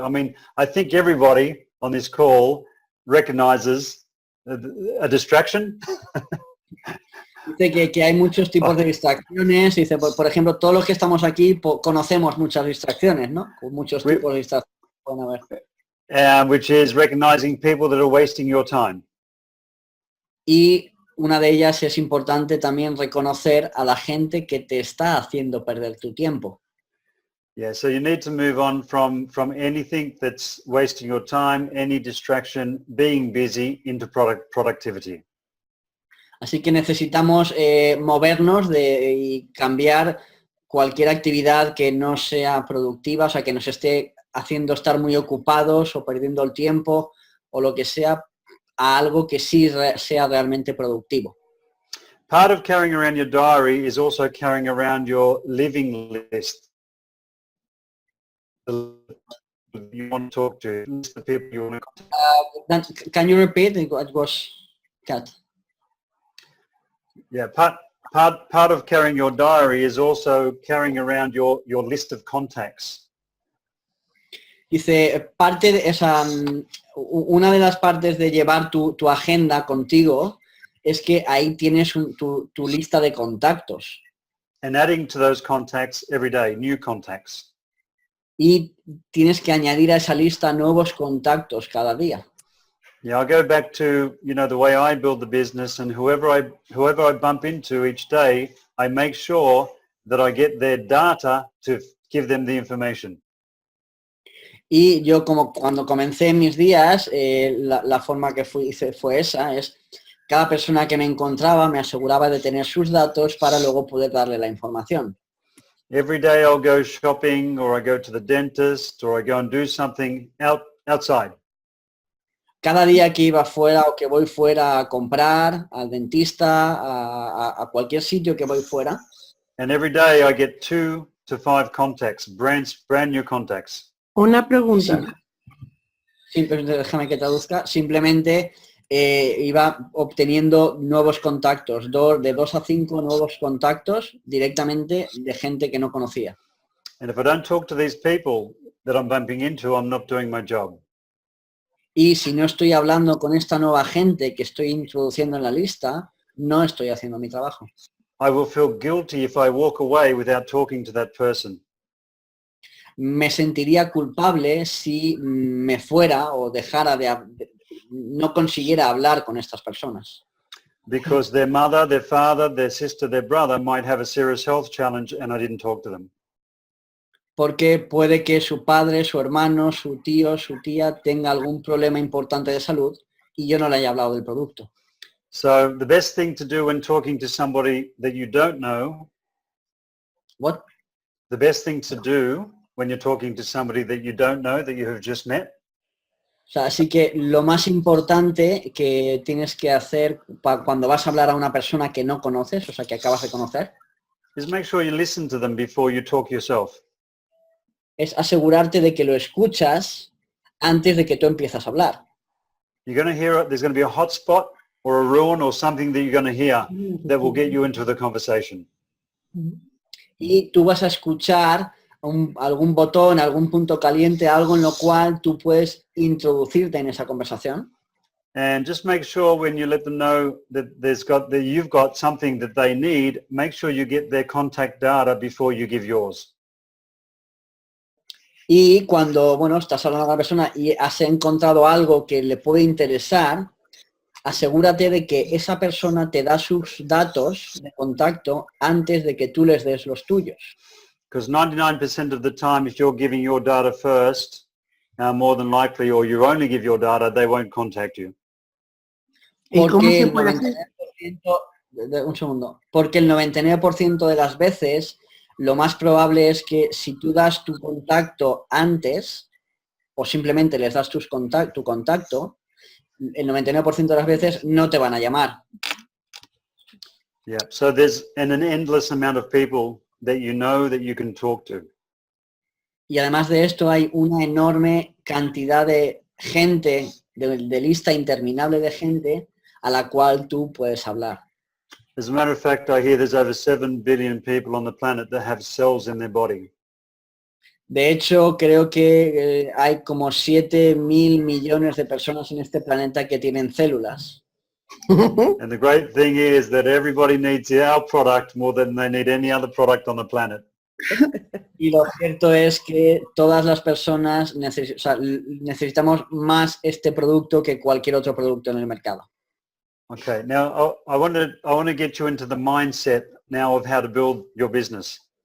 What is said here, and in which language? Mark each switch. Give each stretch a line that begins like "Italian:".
English: I mean, I think everybody on this call recognizes a distraction.
Spanish: Dice que hay muchos tipos de distracciones. Dice, por ejemplo, todos los que estamos aquí conocemos muchas distracciones, ¿no? Muchos tipos de distracciones pueden haber.
English: Which is recognizing people that are wasting your time.
Spanish: Y una de ellas es importante también reconocer a la gente que te está haciendo perder tu tiempo.
English: Yeah, so you need to move on from anything that's wasting your time, any distraction, being busy, into productivity.
Spanish: Así que necesitamos movernos y cambiar cualquier actividad que no sea productiva, o sea, que nos esté haciendo estar muy ocupados o perdiendo el tiempo o lo que sea, a algo que sí sea realmente productivo.
English: Part of carrying around your diary is also carrying around your living list. You want to talk to, the people you want to Can you repeat? It was cut. Yeah, part of carrying your diary is also carrying around your list of contacts.
Spanish: Dice, parte de esa, una de las partes de llevar tu agenda contigo es que ahí tienes tu lista de contactos.
English: And adding to those contacts every day, new contacts.
Spanish: Y tienes que añadir a esa lista nuevos contactos cada día.
English: Yeah, I go back to, the way I build the business, and whoever I bump into each day, I make sure that I get their data to give them the information.
Spanish: Y yo como cuando comencé mis días, la forma que hice fue esa, es cada persona que me encontraba me aseguraba de tener sus datos para luego poder darle la información.
English: Every day I'll go shopping, or I go to the dentist, or I go and do something outside.
Spanish: Cada día que iba fuera o que voy fuera a comprar, al dentista, a cualquier sitio que voy fuera.
English: And every day I get 2 to 5 contacts, brand new contacts.
Spanish: Una pregunta. Déjame que traduzca. Simplemente iba obteniendo nuevos contactos, de 2 a 5 nuevos contactos directamente de gente que no conocía.
English: And if I don't talk to these people that I'm bumping into, I'm not doing my job.
Spanish: Y si no estoy hablando con esta nueva gente que estoy introduciendo en la lista, no estoy haciendo mi trabajo.
English: I will feel guilty if I walk away without talking to that person.
Spanish: Me sentiría culpable si me fuera o dejara no consiguiera hablar con estas personas.
English: Because their mother, their father, their sister, their brother might have a serious health challenge and I didn't talk to them.
Spanish: Porque puede que su padre, su hermano, su tío, su tía tenga algún problema importante de salud y yo no le haya hablado del producto.
English: So the best thing to do when talking to somebody that you don't know. What? The best thing to do when you're talking to somebody that you don't know, that you have just met.
Spanish: O sea, así que lo más importante que tienes que hacer cuando vas a hablar a una persona que no conoces, o sea, que acabas de conocer,
English: is make sure you listen to them before you talk yourself.
Spanish: Es asegurarte de que lo escuchas antes de que tú empiezas a hablar.
English: You're going to hear, there's going to be a hot spot or a ruin or something that you're going to hear that will get you into the conversation.
Spanish: Y tú vas a escuchar algún botón, algún punto caliente, algo en lo cual tú puedes introducirte en esa conversación.
English: And just make sure when you let them know that you've got something that they need, make sure you get their contact data before you give yours.
Spanish: Y cuando, bueno, estás hablando a la persona y has encontrado algo que le puede interesar, asegúrate de que esa persona te da sus datos de contacto antes de que tú les des los tuyos.
English: Because 99% of the time, if you're giving your data first, more than likely, or you only give your data, they won't contact you.
Spanish: Porque el 99%, un segundo, porque el 99% de las veces lo más probable es que si tú das tu contacto antes o simplemente les das tu contacto, el 99% de las veces no te van a llamar.
English: Yeah, so there's an endless amount of people that you can talk to.
Spanish: Y además de esto hay una enorme cantidad de gente, de lista interminable de gente a la cual tú puedes hablar.
English: As a matter of fact, I hear there's over 7 billion people on the planet that have cells in their body.
Spanish: De hecho, creo que hay como 7.000 millones de personas en este planeta que tienen células.
English: And the great thing is that everybody needs our product more than they need any other product on the planet.
Spanish: Y lo cierto es que todas las personas necesitamos más este producto que cualquier otro producto en el mercado.
English: Okay, now I want to get you into the mindset now of how to build your business.